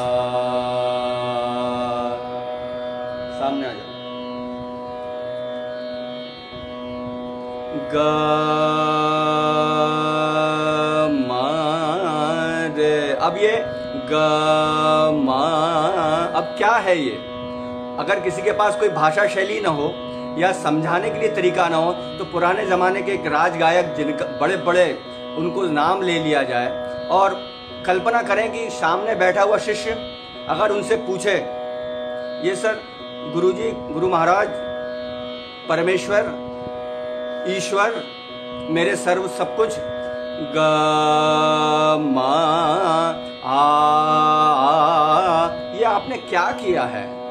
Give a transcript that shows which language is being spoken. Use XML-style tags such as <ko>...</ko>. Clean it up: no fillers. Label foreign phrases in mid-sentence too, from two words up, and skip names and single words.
<hi>सामने आ जाओ। ग मा रे। अब ये ग मा, अब क्या है ये? अगर किसी के पास कोई भाषा शैली ना हो या समझाने के लिए तरीका ना हो तो पुराने जमाने के एक राज गायक जिनका बड़े बड़े उनको नाम ले लिया जाए और कल्पना करें कि सामने बैठा हुआ शिष्य अगर उनसे पूछे, ये सर गुरुजी, गुरु महाराज, परमेश्वर, ईश्वर, मेरे सर्व सब कुछ, ग मा आ, ये आपने क्या किया है?</hi>